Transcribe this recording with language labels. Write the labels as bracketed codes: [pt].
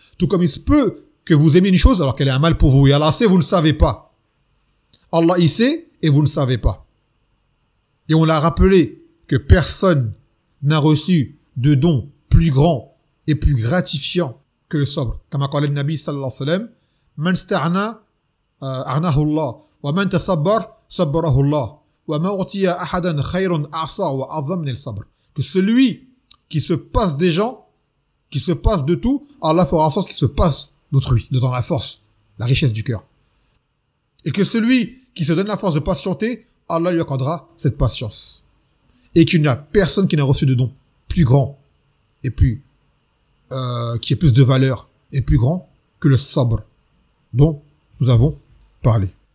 [fr] Tout comme il se peut que vous aimiez une chose alors qu'elle est un mal pour vous. Et Allah sait, vous ne savez pas. Allah il sait et vous ne savez pas. Et on l'a rappelé que personne n'a reçu de don plus grand et plus gratifiant que le sobre. Comme a dit le Nabi sallallahu alayhi wa sallam, [ar] man sta'ana أغناه الله، ومن تصبر صبره الله، وما أعطي أحدا خير أعصى وأعظم من الصبر. [fr] Que celui qui se passe des gens, qui se passe de tout, Allah fera en sorte qu'il se passe d'autrui, de dans la force, la richesse du cœur. Et que celui qui se donne la force de patienter, Allah lui accordera cette patience. Et qu'il n'y a personne qui n'a reçu de don plus grand et plus qui ait plus de valeur et plus grand que le sabr dont nous avons parlé.